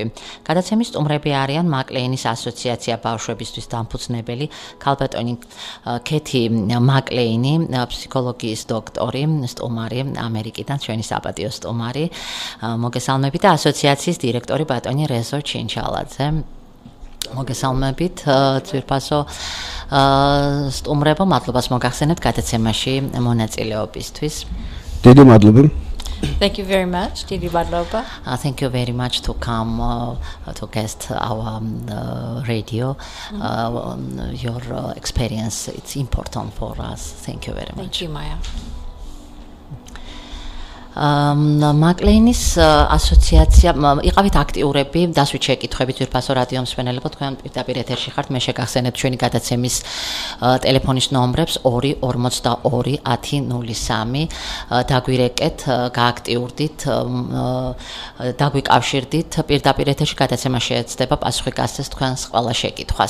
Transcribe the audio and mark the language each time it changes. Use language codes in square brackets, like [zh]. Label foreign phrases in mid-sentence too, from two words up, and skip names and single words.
[ka] გადაცემის სტუმრები არიან მაკლეინის ასოციაცია ბავშვებისთვის დამფუძნებელი ქალბატონი ქეთი მაკლეინი, ფსიქოლოგიის დოქტორი, სტუმარი ამერიკიდან, ჩვენი საპატიო სტუმარი. მოგესალმებით და ასოციაციის დირექტორი ბატონი რეზო ჩინჩალაძე. მოგესალმებით ძვირფასო სტუმრებო, მადლობას მოგახსენებთ გადაცემაში მონაწილეობისთვის. დიდი მადლობა. [en] Thank you very much. [ka] Დიდი მადლობა. [en] Thank you very much to come to guest our radio. Your experience, it's important for us. Thank you very much. Thank you, Maya. [ka] მაკლეინის ასოციაცია იყავით აქტიურები, დასვით შეკითხვებით ძვირფასო რადიო მსმენელებო, თქვენ პირდაპირ ეთერში ხართ, მე შეგახსენებთ ჩვენი გადაცემის ტელეფონის ნომრებს 2421003, დაგვირეკეთ, გააქტიურდით, დაგვიკავშირდით, პირდაპირ ეთერში გადაცემა შეეცდება პასუხი გასცეს თქვენს ყველა შეკითხვას.